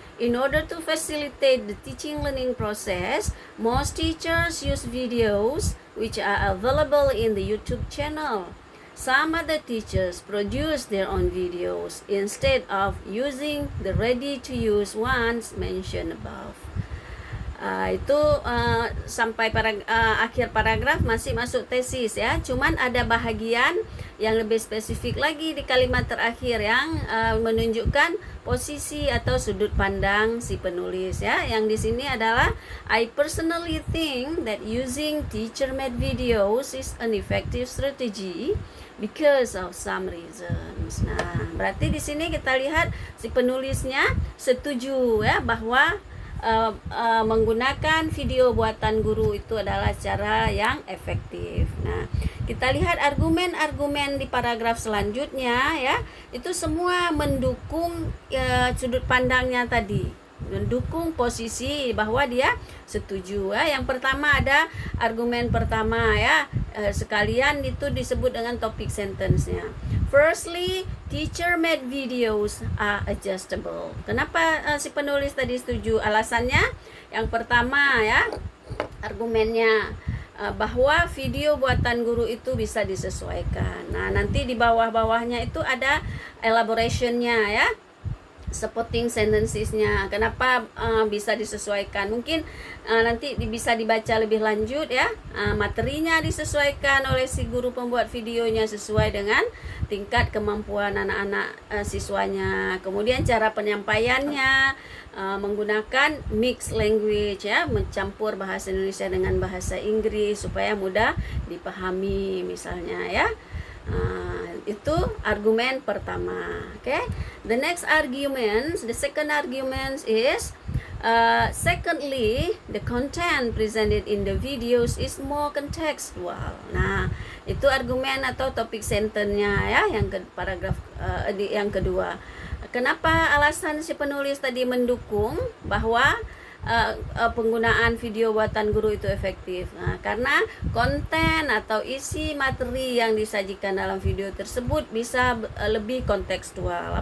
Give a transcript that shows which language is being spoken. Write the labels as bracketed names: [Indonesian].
[English] In order to facilitate the teaching learning process, most teachers use videos which are available in the YouTube channel. Some other teachers produce their own videos instead of using the ready-to-use ones mentioned above. [Indonesian] Itu sampai akhir paragraf masih masuk tesis ya. Cuman ada bahagian yang lebih spesifik lagi di kalimat terakhir yang menunjukkan posisi atau sudut pandang si penulis ya. Yang di sini adalah [English] I personally think that using teacher-made videos is an effective strategy because of some reasons. [Indonesian] Nah, berarti di sini kita lihat si penulisnya setuju ya bahwa menggunakan video buatan guru itu adalah cara yang efektif. Nah, kita lihat argumen-argumen di paragraf selanjutnya ya, itu semua mendukung sudut pandangnya tadi, mendukung posisi bahwa dia setuju ya. Yang pertama ada argumen pertama ya, sekalian itu disebut dengan topik sentence-nya. [English] Firstly, teacher-made videos are adjustable. [Indonesian] Kenapa si penulis tadi setuju? Alasannya yang pertama ya, argumennya bahwa video buatan guru itu bisa disesuaikan. Nah, nanti di bawah-bawahnya itu ada elaboration-nya ya, supporting sentences-nya. Kenapa bisa disesuaikan? Mungkin nanti bisa dibaca lebih lanjut ya. Materinya disesuaikan oleh si guru pembuat videonya sesuai dengan tingkat kemampuan anak-anak siswanya. Kemudian cara penyampaiannya menggunakan mixed language ya, mencampur bahasa Indonesia dengan bahasa Inggris supaya mudah dipahami misalnya ya. Itu argumen pertama. [English] Okay, the next argument, the second argument is secondly, the content presented in the videos is more contextual. [Indonesian] Nah, itu argumen atau topik sentence-nya ya, yang paragraf yang kedua. Kenapa alasan si penulis tadi mendukung bahwa penggunaan video buatan guru itu efektif? Nah, karena konten atau isi materi yang disajikan dalam video tersebut bisa lebih kontekstual.